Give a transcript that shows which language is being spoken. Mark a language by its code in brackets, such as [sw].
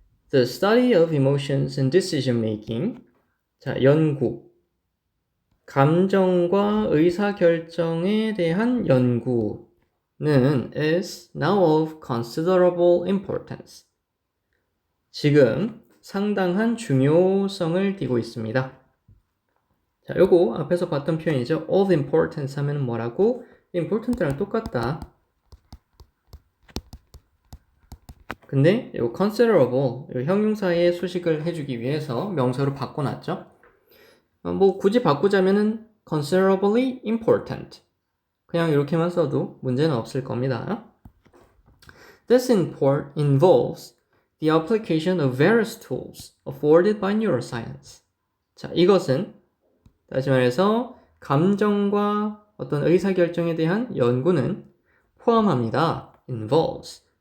[en] The study of emotions and decision making. [ko] 자, 연구. 감정과 의사결정에 대한 연구는 [en] is now of considerable importance. [ko] 지금 상당한 중요성을 띠고 있습니다. 자, 요거 앞에서 봤던 표현이죠. [en] of importance [ko] 하면 뭐라고? [en] important [ko] 랑 똑같다. 근데 이 considerable, 이 형용사의 수식을 해주기 위해서 명사로 바꿔놨죠. 뭐 굳이 바꾸자면은 [en] considerably important. [ko] 그냥 이렇게만 써도 문제는 없을 겁니다. [en] This involves the application of various tools afforded by neuroscience. [ko] 자, 이것은 다시 말해서 감정과 어떤 의사결정에 대한 연구는 포함합니다. [en] involves.